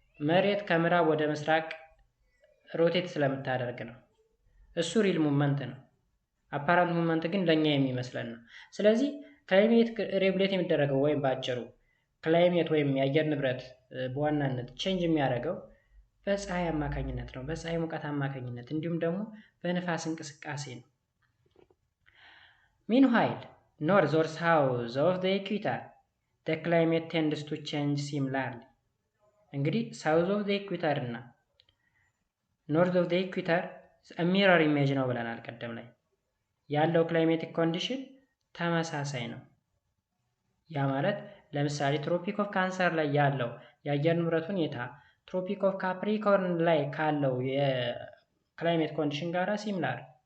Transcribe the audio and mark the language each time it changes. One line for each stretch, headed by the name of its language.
Amharic: መሬት ከምዕራብ ወደ ምስራቅ ሮቴት ስለምታደርግ ነው። እሱ ሪል ሙቭመንት ነው።
English: apparent movement
Amharic: ግን ለኛ የሚመስለን ነው። ስለዚህ ክላይሜት ሬጉሌት የሚደረገው ወይም ባጭሩ ክላይሜት ወይም የአየር ንብረት በዋናነት ቼንጅ የሚያደርገው በፀሐይ አማካኝነት ነው። በፀሐይ ሙቀት አማካኝነት እንዲሁም ደግሞ በንፋስ እንቅስቃሴ ነው።
English: Meanwhile, north or south of the equator, the climate tends to change similarly.
Amharic: እንግዲህ
English: ሳውዝ ኦፍ ዘ ኢኩዌተር
Amharic: እና
English: ኖርዝ ኦፍ ዘ ኢኩዌተር ሚረር ኢሜጅ
Amharic: ነው ብለናል ቀደም ላይ። ያለው ክላይሜቲክ ኮንዲሽን ተመሳሳይ ነው። ያ ማለት ለምሳሌ ትሮፒክ ኦፍ ካንሰር ላይ ያለው የአየር ንብረት ሁኔታ ትሮፒክ ኦፍ ካፕሪኮርን ላይ ካለው የክላይሜት ኮንዲሽን ጋር ሲሚላር።